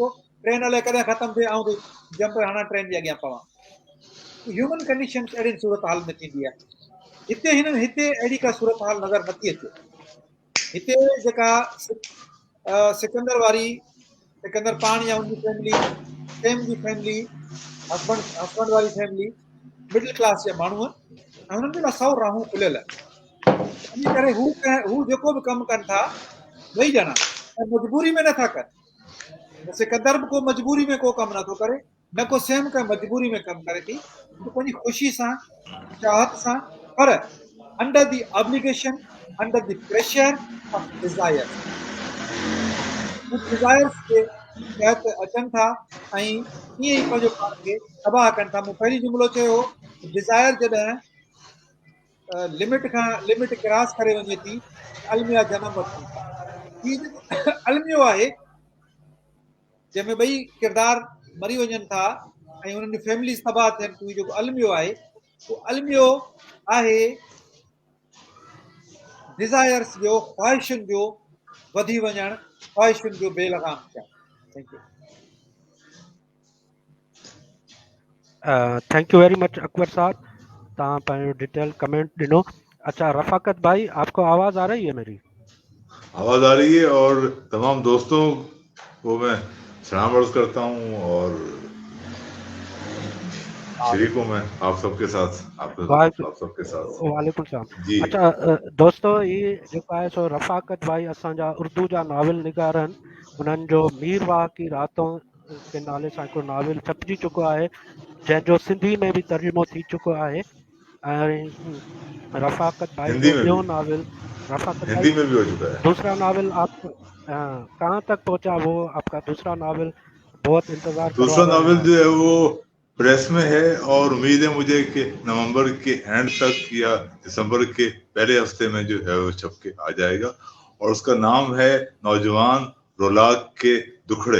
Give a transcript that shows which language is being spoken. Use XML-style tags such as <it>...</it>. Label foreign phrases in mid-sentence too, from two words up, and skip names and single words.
<sd>ट्रेन हले कॾहिं ख़तमु थिए, ऐं जंप हणा ट्रेन जे अॻियां पवां.</sd> <en>human condition</en> <sd>अहिड़ी सूरत हाल में थींदी आहे. हिते अहिड़ी का सूरत हाल नज़र नथी अचे. हिते जेका सिकंदर पाण या हुनजी फैमिली, सेम जी फैमिली हस्बैंड वारी फैमिली</sd> <en>middle class</en> <sd>जे माण्हू आहिनि ऐं हुननि जे लाइ 100 राहूं खुलियल आहिनि। इन करे हू जेको बि कमु कनि था ॿई ॼणा ऐं मजबूरी में नथा कनि। सिकंदर बि को मजबूरी में को कमु नथो करे, न को सेम कंहिं मजबूरी में कमु करे थी, पंहिंजी ख़ुशी सां चाहत सां, पर</sd> <en>under the obligation, under the pressure of desire,</en> <sd>डिज़ायर्स जे तहत अचनि था ऐं ईअं ई पंहिंजो पाण खे तबाह कनि था। मूं पहिरीं जुमिलो चयो हो, डिज़ायर जॾहिं</sd> <en>limit cross</en> <sd>करे वञे थी, अलमिया जनम वठनि था। हीअ जेको अलमियो आहे जंहिंमें ॿई किरदार मरी वञनि था ऐं हुननि जी फैमिलीज़ तबाह थियनि थियूं, जेको अलमियो आहे उहो अलमियो आहे डिज़ायर्स जो, ख़्वाहिशुनि जो वधी वञणु, ख़्वाहिशुनि जो बेलगाम थियणु।</sd> <en>thank you very much</en> <sd>अकबर साहब, तव्हां पंहिंजो</sd> <en>detail comment</en> <sd>ॾिनो।</sd> <ur>اچھا رفاقت بھائی، آپ کو آواز آ رہی ہے میری? آواز آ رہی ہے اور تمام دوستوں کو میں سلام عرض کرتا ہوں اور شریک ہوں میں آپ سب کے ساتھ، آپ سب کے ساتھ.</ur> <ar>وعليكم السلام</ar> <ur>جی.</ur> <sd>अच्छा दोस्तों, ये जेको आहे सो रफ़ाकत भाई असांजा उर्दू जा नावल निगार आहिनि। उन्हनि जो मीरवाह की रातों के नाले सां हिकिड़ो नावल छपजी चुको आहे, जंहिंजो सिंधी में भी तर्जुमो थी चुको आहे। ऐं रफ़ाकत भाई जो ॿियो नावल</sd> <ur>ہندی میں بھی ہو چکا ہے. دوسرا ناول آپ کہاں تک پہنچا، وہ آپ کا دوسرا ناول بہت انتظار دوسرا ناول جو ہے وہ پریس میں ہے اور امید ہے مجھے کہ نومبر کے اینڈ تک یا دسمبر کے پہلے ہفتے میں جو ہے وہ چھپ کے آ جائے گا اور اس کا نام ہے نوجوان رولاک کے دکھڑے.</ur>